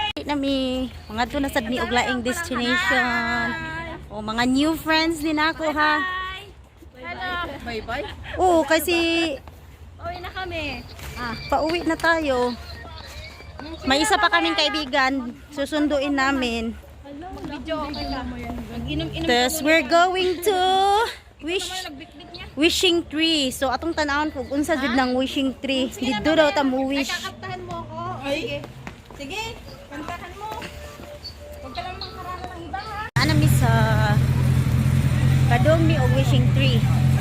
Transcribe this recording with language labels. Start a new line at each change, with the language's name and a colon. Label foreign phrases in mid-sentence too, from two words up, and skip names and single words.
Cebuano: na mi. Mga doon na sad mi og laing destination.
Filipino: O mga
English: new friends
Filipino: din ako ha.
English: Bye-bye.
Filipino: Oo, kasi Uwi na kami. pauwi na tayo. May isa pa kaming kaibigan. Susunduin namin. Video okay lang. Mag-inom-inom.
English: Tapos we're going to wishing tree.
Cebuano: So atong tanawon pug unsa jud ng
English: wishing tree.
Cebuano: Dito daw ta mo wish.
Filipino: Kakaptahan mo ako. Sige. Sige. Kantahan mo. Huwag ka lang mangkarana ng iba ha.
Cebuano: Ana mi sa kadong mi og
English: wishing tree.